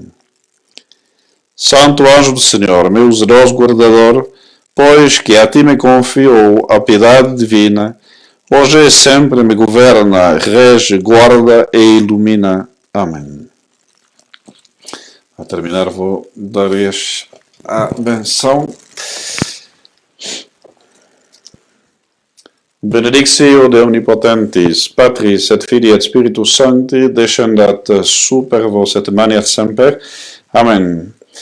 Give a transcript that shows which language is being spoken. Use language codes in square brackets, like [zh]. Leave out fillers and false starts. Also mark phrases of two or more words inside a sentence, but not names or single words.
[pt] Santo anjo do Senhor, meu zeloso guardador, pois que a ti me confiou a piedade divina, hoje e sempre me governa, rege, guarda e ilumina. Amém. A terminar vou dar-lhes a benção. [la] Benedictio de omnipotentis, Patris et Filii et Spiritus Sancti, descendat super vos et maniat semper. Amen.